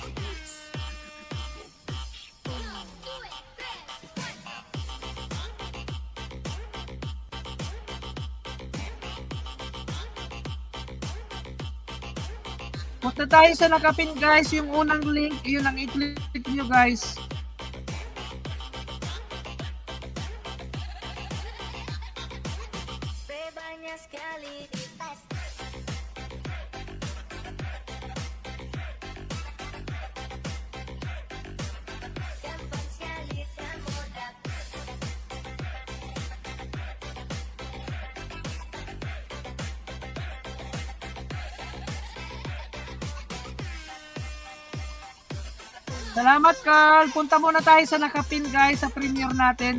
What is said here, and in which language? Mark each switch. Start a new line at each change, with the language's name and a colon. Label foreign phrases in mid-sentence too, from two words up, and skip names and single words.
Filipino: Punta tayo sa nakapin guys. Yung unang link, yun ang i-click nyo guys.
Indonesian: Banyak sekali di tas. Gampang sekali kamu dapat.
Filipino: Salamat Carl. Punta muna tayo sa nakapin guys sa premiere natin.